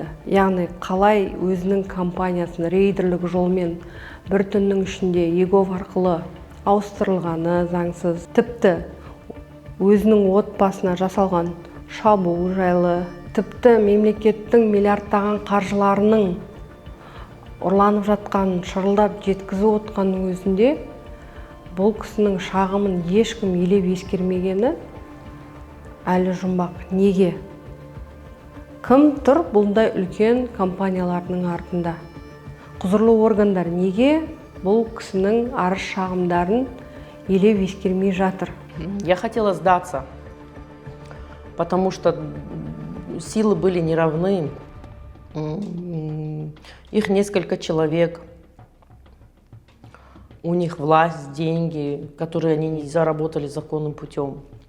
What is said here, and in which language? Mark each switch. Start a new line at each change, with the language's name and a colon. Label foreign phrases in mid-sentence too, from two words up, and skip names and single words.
Kazakh: Яғни қалай өзінің компаниясын рейдерлік жолмен бір түннің ішінде егов арқылы ауыстырылғаны заңсыз, тіпті өзінің отбасына жасалған шабуыл жайлы, тіпті мемлекеттің миллиардтаған қаржыларының ұрланып жатқанын шырылдап жеткізіп отқанның өзінде бұл кісінің шағымын ешкім елеп ескермегені әлі жұмбақ. Неге? Кім тұр бұндай үлкен компаниялардың артында? Құзырлы органдар неге бұл кісінің арыз шағымдарын елеп ескермей жатыр?
Russian: Я хотела сдаться, потому что силы были неравны. Их несколько человек, у них власть, деньги, которые они не заработали законным путем.